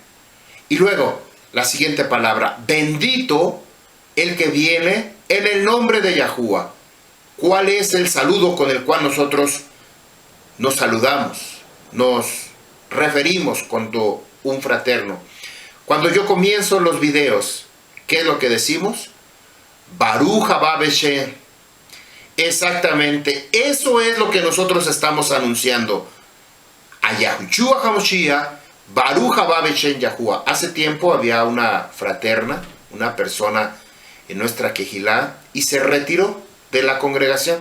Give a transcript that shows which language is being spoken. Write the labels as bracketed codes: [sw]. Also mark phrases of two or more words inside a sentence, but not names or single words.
[es] Y luego, la siguiente palabra, bendito el que viene en el nombre de Yahuwah. ¿Cuál es el saludo con el cual nosotros nos saludamos, nos referimos cuando un fraterno? Cuando yo comienzo los videos, ¿qué es lo que decimos? [he] ברוך הבא בשם. [es] Exactamente, eso es lo que nosotros estamos anunciando. [he] A Yahushua HaMashiach, ברוך הבא בשם Yahuwah. [es] Hace tiempo había una fraterna, una persona en nuestra Kehilá, y se retiró de la congregación.